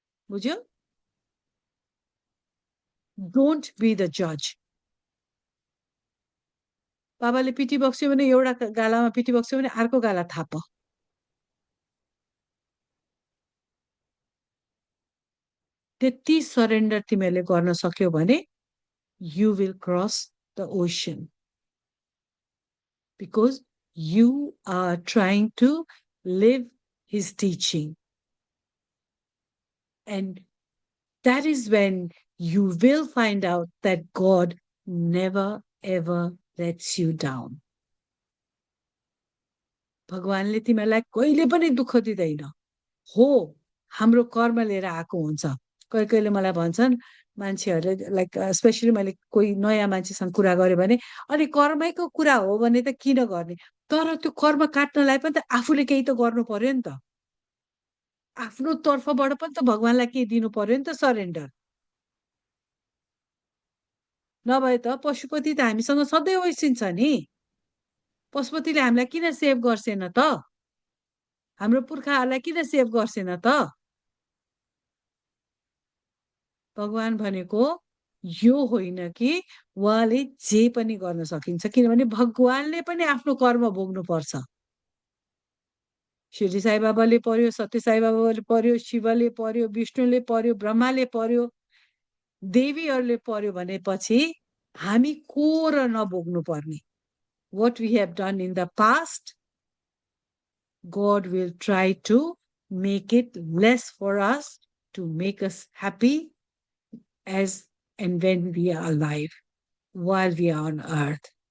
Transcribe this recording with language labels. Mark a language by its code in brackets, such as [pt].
[ne] बुझ्यो? [en] Don't be the जज। [ne] बाबाले पिटी बक्स्यो भने एउटा गालामा पिटी बक्स्यो भने अर्को गाला थाप। त्यति सरेन्डर तिमीहरूले गर्न सक्यो भने [en] you will cross the ocean, because you are trying to live his teaching, and that is when you will find out that God never ever lets you down. [ne] भगवानले तिमीलाई कहिले पनि दुःख दिँदैन। हो, हाम्रो कर्म लिएर आएको हुन्छ। कहिले कहिले मलाई भन्छन् मान्छेहरूले, [en] like specially [ne] मैले कोही नयाँ मान्छेसँग कुरा गरेँ भने, अनि कर्मैको कुरा हो भने त किन गर्ने? तर त्यो कर्म काट्नलाई पनि त आफूले केही त गर्नु पर्यो नि त। आफ्नो तर्फबाट पनि त भगवानलाई केही दिनु पर्यो नि त, सरेन्डर। नभए त पशुपति त हामीसँग सधैँ ओइसिन्छ नि। पशुपतिले हामीलाई किन सेभ गर्छेन त? हाम्रो पुर्खाहरूलाई किन सेभ गर्छेन त? भगवान भनेको यो होइन कि उहाँले जे पनि गर्न सकिन्छ, किनभने भगवानले पनि आफ्नो कर्म भोग्नु पर्छ। शिरडी साई बाबाले पर्यो, सत्य साई बाबाले पर्यो, शिवले पर्यो, विष्णुले पर्यो, ब्रह्माले पर्यो, देवीहरूले पर्यो भनेपछि हामी को र नभोग्नु पर्ने? [en] What we have done in the past, God will try to make it less for us, to make us happy as and when we are alive, while we are on earth.